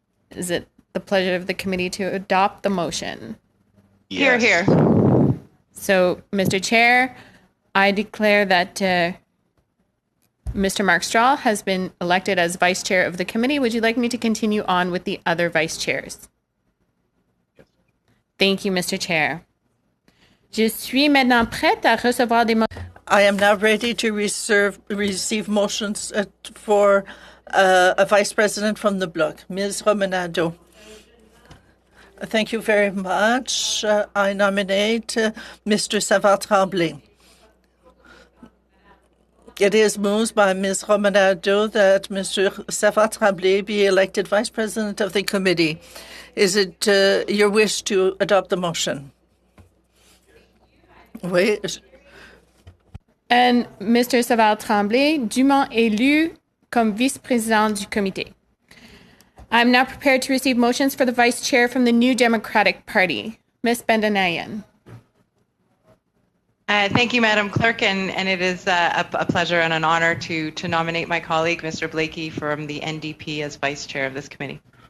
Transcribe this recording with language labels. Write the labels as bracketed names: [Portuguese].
[English] Is it the pleasure of the committee to adopt the motion? Yes. Here. So, Mr. Chair, I declare that Mr. Mark Strahl has been elected as vice chair of the committee. Would you like me to continue on with the other vice chairs? Yes. Thank you, Mr. Chair. [French] Je suis maintenant prête à recevoir des motions. [English] I am now ready to receive motions for a vice president from the Bloc. Ms. Romanado. Thank you very much. I nominate Mr. Savard-Tremblay. It is moved by Ms. Romanado that Mr. Savard-Tremblay be elected vice president of the committee. Is it your wish to adopt the motion? Wait. And Mr. [French] Savard-Tremblay, dûment élu comme vice-président du comité. [English] I'm now prepared to receive motions for the vice chair from the New Democratic Party. Ms. Bendanayan. Thank you, Madam Clerk, and it is a pleasure and an honor to nominate my colleague, Mr. Blakey, from the NDP as vice chair of this committee.